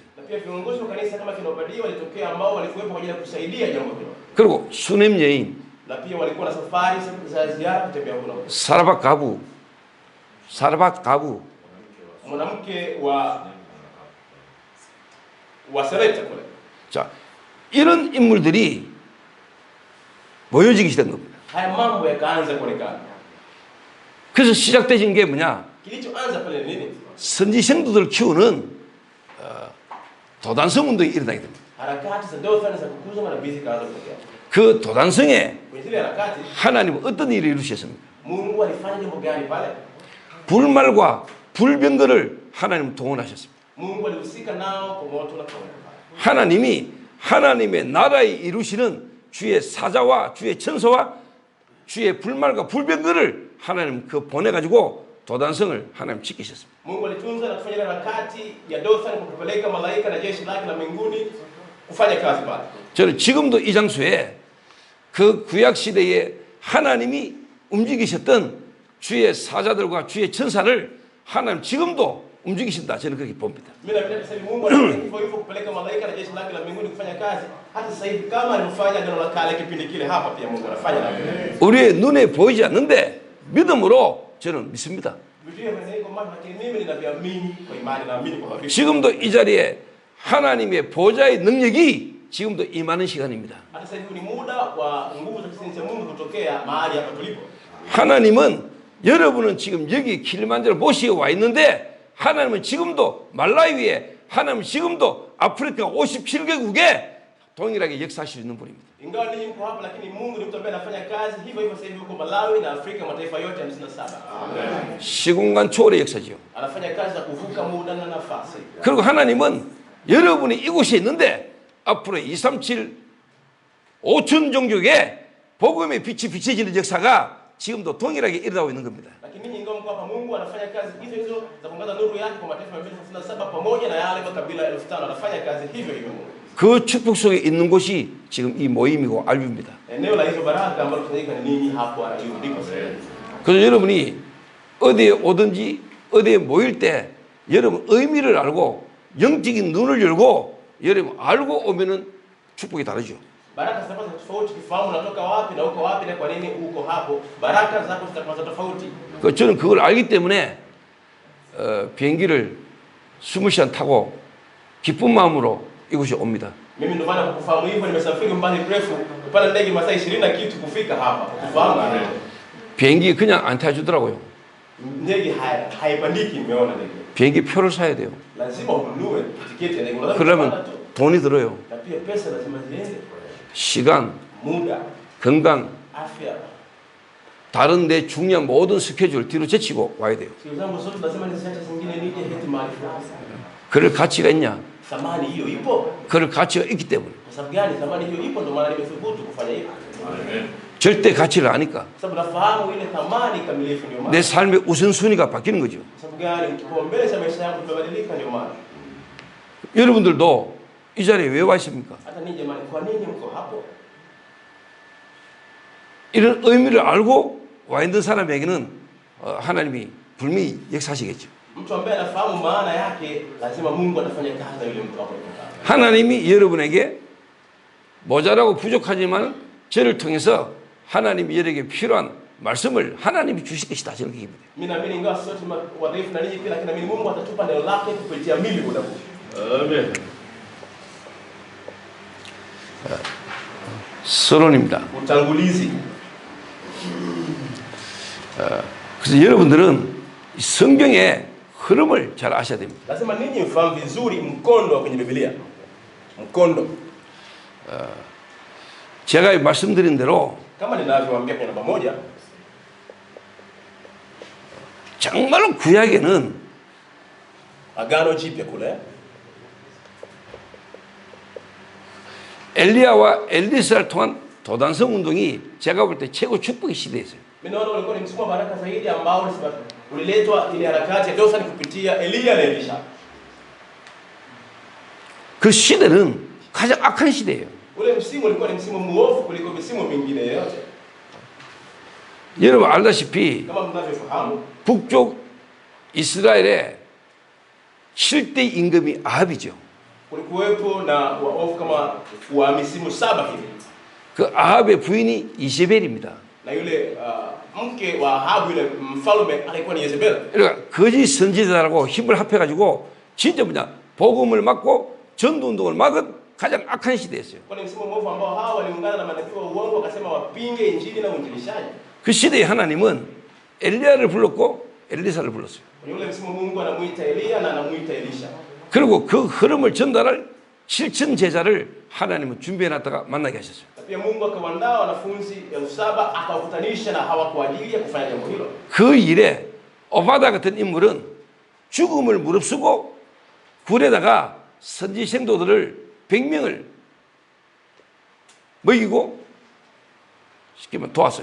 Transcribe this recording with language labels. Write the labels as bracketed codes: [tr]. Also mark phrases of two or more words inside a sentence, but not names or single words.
[sw] na pia viongozi wa kanisa kama kina Obadia walitokea ambao walikuwepo kwa ajili ya kusaidia jambo hilo. [ko] 그리고 수냄 여인, [sw] Na pia walikuwa na safari za ziara kutembea huko. [ko] 사라박 가부, [sw] Mwanamke wa Sereta kule. [ko] 자 이런 인물들이 모여지기 시작한 겁니다. [sw] Haya mambo yakaanza kuonekana. [ko] 그래서 시작되신 게 뭐냐? [sw] Kilichoanza pale ni nini? [ko] 선지 성도들을 키우는 도단성 운동이 일어나게 됩니다. [sw] Harakati za Dothan za kukuza manabii zikaanza kutokea. [ko] 그 도단성에 [sw] Kwenye zile harakati [ko] 하나님은 어떤 일을 이루셨습니까? [sw] Mungu alifanya jambo gani pale? [ko] 불말과 불병거를 하나님 동원하셨습니다. [sw] Mungu alihusika nao kwa moto na kwa [ko] 하나님이 하나님의 나라에 이루시는 주의 사자와 주의 천사와 주의 불말과 불병거를 하나님 그 보내가지고 도단성을 하나님 지키셨습니다. [sw] Mungu alitunza na kufanya harakati ya Dothan kwa kupeleka malaika na jeshi lake la mbinguni kufanya kazi pale. [ko] 저는 지금도 이 장소에 그 구약 시대에 하나님이 움직이셨던 주의 사자들과 주의 천사를 하나님 지금도 움직이신다. 저는 그렇게 봅니다. [sw] Mimi napenda kusema Mungu anafanya hivyo hivyo kupeleka malaika na jeshi lake la mbinguni kufanya kazi. Hata sasa hivi kama alivyofanya agano la kale kipindi kile, hapa pia Mungu anafanya na wewe. [ko] 우리의 눈에 보이지 않는데 믿음으로 저는 믿습니다. [sw] Biblia imeandikwa mambo lakini mimi ninaviamini kwa imani, naamini kwa hakika. [ko] 지금도 이 자리에 하나님의 보좌의 능력이 지금도 임하는 시간입니다. [sw] Hata sasa hivi ni muda wa nguvu za kisini cha Mungu kutokea mahali hapa tulipo. [ko] 하나님은 여러분은 지금 여기 킬리만자로 모시고 와 있는데 하나님은 지금도 말라위에 하나님은 지금도 아프리카 57개국에 동일하게 역사하실 수 있는 분입니다. [sw] Ingawa ninyi mko hapa lakini Mungu ni mtu ambaye anafanya kazi hivyo hivyo sasa hivi huko Malawi na Afrika mataifa yote 57. Amen. [ko] 시공간 초월의 역사지요. [sw] Anafanya kazi za kuvuka muda na nafasi. [ko] 그리고 하나님은 여러분이 이곳에 있는데 앞으로 237 5천 종족에 복음의 빛이 비춰지는 역사가 지금도 동일하게 일어나고 있는 겁니다. [sw] Lakini ninyi ingawa mko hapa Mungu anafanya kazi hizo hizo za kuangaza nuru yake kwa mataifa 237 pamoja na yale makabila 5000 anafanya kazi hivyo hivyo Mungu. [ko] 그 축복 속에 있는 곳이 지금 이 모임이고 알뷰입니다. [sw] Eneo la hizo baraka ambalo tunaweka ni ninyi hapo ndipo sasa. [ko] 그래서 여러분이 어디에 오든지 어디에 모일 때 여러분 의미를 알고 영적인 눈을 열고 여러분 알고 오면은 축복이 다르죠. [sw] Baraka zitakuwa tofauti kifahamu unatoka wapi na uko wapi na kwa nini uko hapo. Baraka zako zitakuwa tofauti. [ko] 그 저는 그걸 알기 때문에 비행기를 20시간 타고 기쁜 마음으로 이곳에 옵니다. [sw] Mimi ndio maana kufahamu hivyo nimesafiri mbali mrefu kupanda ndege masaa 20 na kitu kufika hapa. Kufahamu. [ko] 비행기 그냥 안 타주더라고요. [sw] Ndege haipandiki nimeona ndege. [ko] 비행기 표를 사야 돼요. [sw] Lazima ununue tiketi ya ndege. [ko] 그러면 돈이 들어요. [sw] Na pia pesa lazima ziende. [ko] 시간, [sw] Muda, [ko] 건강, [sw] afya. [ko] 다른 데 중요한 모든 스케줄 뒤로 제치고 와야 돼요. [sw] Siku zangu zote lazima niziache zingine nije heti mahali fulani. [ko] 그럴 가치가 있냐? [sw] Thamani hiyo ipo. [ko] 그럴 가치가 있기 때문에. [sw] Kwa sababu gani thamani hiyo ipo ndio maana nimethubutu kufanya hivyo. Amen. [ko] 절대 가치를 아니까. [sw] Sababu nafahamu ile thamani kamilifu ndio maana. [ko] 내 삶의 우선순위가 바뀌는 거죠. [sw] Sababu gani kipaumbele cha maisha yangu kimebadilika ndio maana. [ko] 여러분들도 이 자리에 왜 와 있습니까? [sw] Hata ninyi jamani kwa nini mko hapo? [ko] 이런 의미를 알고 와 있는 사람에게는 하나님이 분명히 역사하시겠죠. [sw] Mtu ambaye anafahamu maana yake lazima Mungu atafanya kazi na yule mtu hapo. [ko] 하나님이 여러분에게 모자라고 부족하지만 저를 통해서 하나님이 여러분에게 필요한 말씀을 하나님이 주실 것이다. 저는 그렇게 봅니다. [sw] Mimi naamini ingawa sote wadhaifu na ninyi pia lakini naamini Mungu atatupa neno lake kupitia mimi muda huu. Amen. [ko] 서론입니다. [sw] Utangulizi. [ko] 그래서 여러분들은 성경의 흐름을 잘 아셔야 됩니다. [sw] Lazima ninyi mfahamu vizuri mkondo wa kwenye Biblia. Mkondo. [ko] 제가 말씀드린 대로 [sw] Kama ninavyowaambia kwenye namba moja, [ko] 정말로 구약에는 [sw] Agano Jipya kule [ko] 엘리야와 엘리사를 통한 도단성 운동이 제가 볼 때 최고 축복의 시대였어요. [sw] mimi naona ulikuwa ni msukumo wa baraka zaidi ambao uliletwa ile harakati ya Dothan kupitia Elia na Elisha. [ko] 그 시대는 가장 악한 시대예요. [sw] Ule msimu ulikuwa ni msimu muovu kuliko misimu mingine yote. [ko] 여러분 알다시피 [sw] Kama mnavyofahamu, [ko] 북쪽 이스라엘의 7대 임금이 아합이죠. [sw] kulikuwepo na waovu kama wa misimu 7 hivi. [ko] 그 아합의 부인이 이세벨입니다. [sw] Na yule mke wa Ahabu yule mfalme alikuwa ni Yezebel. [ko] 그러니까 거짓 선지자라고 힘을 합해가지고 진짜 복음을 막고 전도운동을 막은 가장 악한 시대였어요. [sw] Kwa ni msimu mwovu ambao hawa waliungana na manabii wa uongo wakasema wapinge injili na uinjilishaji. [ko] 그 시대에 하나님은 엘리야를 불렀고 엘리사를 불렀어요. [sw] Kwenye ule msimu Mungu anamuita Elia na anamuita Elisha. [ko] 그리고 그 흐름을 전달할 7천 제자를 하나님은 준비해놨다가 만나게 하셨어요. [sw] Pia Mungu akawaandaa wanafunzi 7,000 akawakutanisha na hawa kwa ajili ya kufanya jambo hilo. [ko] 그 일에 오바다 같은 인물은 죽음을 무릅쓰고 굴에다가 선지 생도들을 100명을 먹이고 쉽게 말하면 도왔어요.